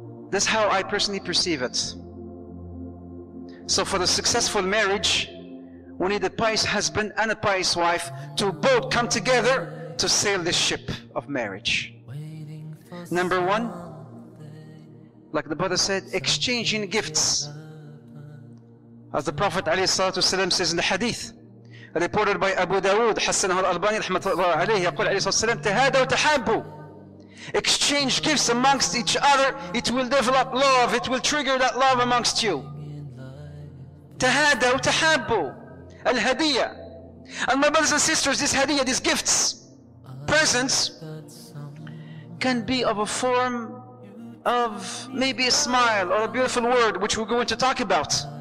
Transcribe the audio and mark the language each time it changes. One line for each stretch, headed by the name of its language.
English: That's how I personally perceive it. So for the successful marriage, we need a pious husband and a pious wife to both come together to sail this ship of marriage. Number one, like the brother said, exchanging gifts. As the Prophet ﷺ says in the hadith, reported by Abu Dawood,
Arabic: حسنه الألباني رحمة الله عليه, يقول عليه الصلاة والسلام, تهادوا وتحابوا.
English: Exchange gifts amongst each other, it will develop love, it will trigger that love amongst you.
Arabic: تهادوا وتحابوا. Al-hadiyah.
English: And my brothers and sisters, this hadiyah, these gifts, presents, can be of a form of maybe a smile or a beautiful word, which we're going to talk about.